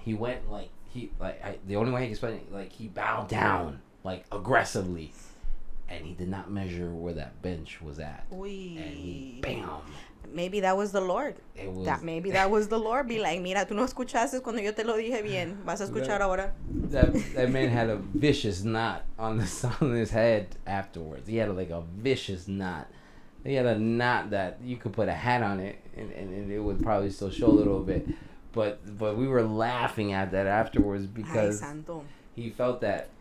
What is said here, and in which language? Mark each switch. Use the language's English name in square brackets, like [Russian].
[English] He went the only way I can explain it, like he bowed down like aggressively, and he did not measure where that bench was at. Uy. And he bam. Maybe that was the Lord. Maybe that was the Lord. [Spanish] Be like, mira, tú no escuchaste cuando yo te lo dije bien. Vas a escuchar ahora. [English] That man had a vicious knot on his head afterwards. He had like a vicious knot. He had a knot that you could put a hat on it and it would probably still show a little bit. But we were laughing at that afterwards because he felt that.